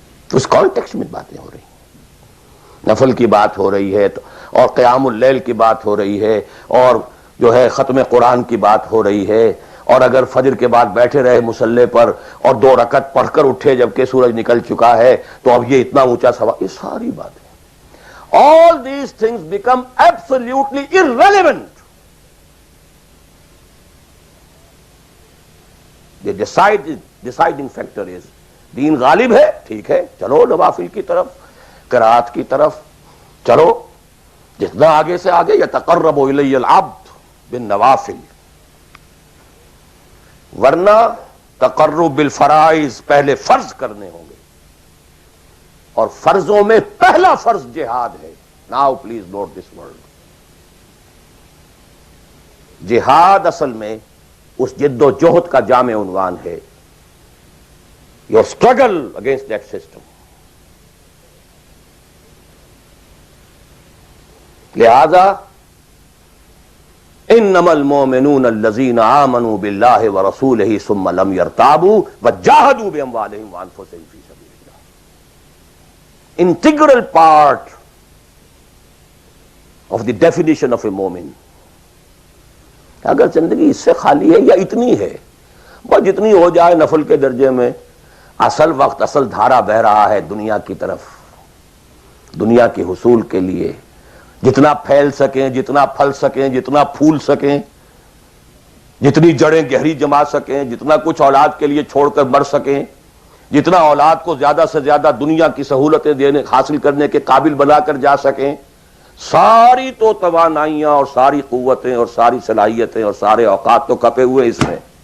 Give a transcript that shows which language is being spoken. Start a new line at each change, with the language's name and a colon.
Urdu: اس context میں باتیں ہو رہی ہیں، نفل کی بات ہو رہی ہے اور قیام اللیل کی بات ہو رہی ہے اور جو ہے ختم قرآن کی بات ہو رہی ہے، اور اگر فجر کے بعد بیٹھے رہے مصلے پر اور 2 رکعت پڑھ کر اٹھے جبکہ سورج نکل چکا ہے تو اب یہ اتنا اونچا سوال، یہ ساری باتیں.
English: All these things become absolutely irrelevant. The deciding factor is
Urdu: دین غالب ہے، ٹھیک ہے، چلو نوافل کی طرف، قرات کی طرف چلو، جتنا آگے سے آگے.
Arabic: یتقرب الی العبد بالنوافل،
Urdu: ورنہ تقرب بالفرائض پہلے فرض کرنے ہوں گے، اور فرضوں میں پہلا فرض جہاد ہے.
English: Now please note this word.
Urdu: جہاد اصل میں اس جد و جہد کا جامع عنوان ہے،
English: your struggle against that system.
Arabic: لہذا انما المؤمنون الذين آمنوا بالله ورسوله ثم لم يرتابوا وجاهدوا باموالهم وانفسهم في سبيل الله.
English: Integral part of the definition of a مومن.
Urdu: اگر زندگی اس سے خالی ہے یا اتنی ہے بس جتنی ہو جائے نفل کے درجے میں، اصل وقت اصل دھارا بہ رہا ہے دنیا کی طرف، دنیا کے حصول کے لیے، جتنا پھیل سکیں، جتنا پھل سکیں، جتنا پھول سکیں، جتنی جڑیں گہری جما سکیں، جتنا کچھ اولاد کے لیے چھوڑ کر مر سکیں، جتنا اولاد کو زیادہ سے زیادہ دنیا کی سہولتیں دینے حاصل کرنے کے قابل بنا کر جا سکیں، ساری تو توانائیاں اور ساری قوتیں اور ساری صلاحیتیں اور سارے اوقات تو کھپے ہوئے اس میں.